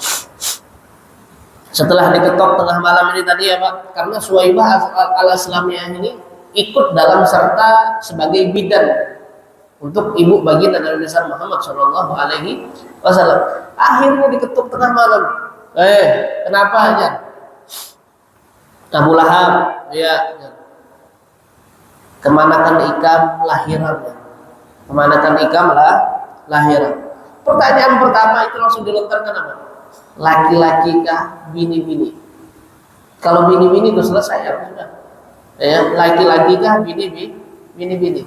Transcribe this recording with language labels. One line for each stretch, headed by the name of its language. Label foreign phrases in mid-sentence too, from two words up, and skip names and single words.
Indonesian: Setelah diketok tengah malam ini tadi, ya Pak, karena Suwaibah al-Aslamiyah ini ikut dalam serta sebagai bidan untuk ibu baginda Nabi Muhammad
Arabic: صلى الله عليه وسلم.
Indonesian: Akhirnya diketuk tengah malam. Kenapa aja? Abu Lahab, ya,
Banjar: kemanakan ikam lahiran, kemanakan ikam lahiran.
Indonesian: Pertanyaan pertama itu langsung dilontarkan apa?
Banjar: Laki-laki kah, bini-bini? Kalau bini-bini itu selesai, ya sudah. Ya, laki-laki kah, bini-bini?